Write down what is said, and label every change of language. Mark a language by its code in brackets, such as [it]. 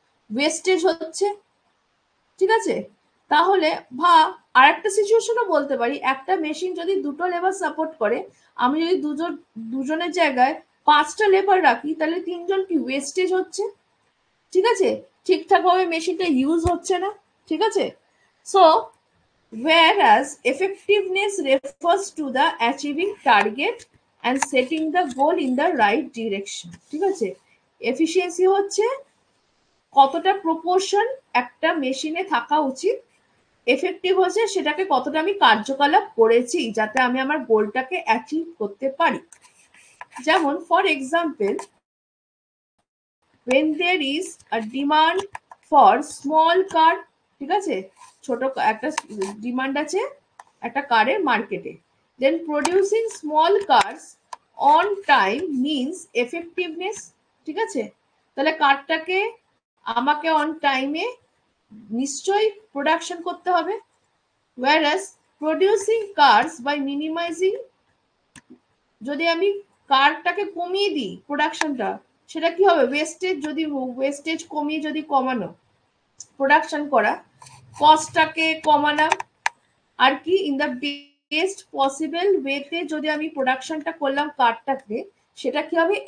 [bn] Wastage হচ্ছে, ঠিক আছে? তাহলে আর একটা সিচুয়েশনও বলতে পারি, একটা মেশিন যদি দুটো লেবার সাপোর্ট করে, আমি যদি দুজনের জায়গায় 5টা লেবার রাখি, তাহলে 3জন কি ওয়েস্টেজ হচ্ছে, ঠিক আছে? ঠিকঠাক ভাবে মেশিনটা ইউজ হচ্ছে না, ঠিক আছে? [en] so whereas effectiveness refers to the achieving target and setting the goal in the right direction, [bn] ঠিক আছে? এফিসিয়েন্সি হচ্ছে কতটা প্রপোর্শন একটা মেশিনে থাকা উচিত, এফেক্টিভ হচ্ছে সেটাকে কতটা আমি কার্যকলাপ করেছি যাতে আমি আমার গোলটাকে অ্যাচিভ করতে পারি। [en] যেমন for example, when there is a demand for small car, [bn] ঠিক আছে, ছোট একটা ডিমান্ড আছে একটা কারের মার্কেটে, [en] then producing small cars on time means effectiveness, ঠিক আছে? [bn] তাহলে কারটাকে আমাকে অন টাইমে নিশ্চয়ই প্রোডাকশন করতে হবে। [en] whereas producing cars by minimizing, [bn] যদি আমি কারটাকে কমিয়ে দিই প্রোডাকশনটা, সেটা কি হবে? ওয়েস্টেজ, যদি ওয়েস্টেজ কমিয়ে যদি কমানো, প্রোডাকশন করা, কস্টটাকে কমানো, আর কি ইন দ্য বেস্ট পসিবল ওয়েতে যদি আমি প্রোডাকশনটা করলাম কারটাকে, সেটা কি হবে?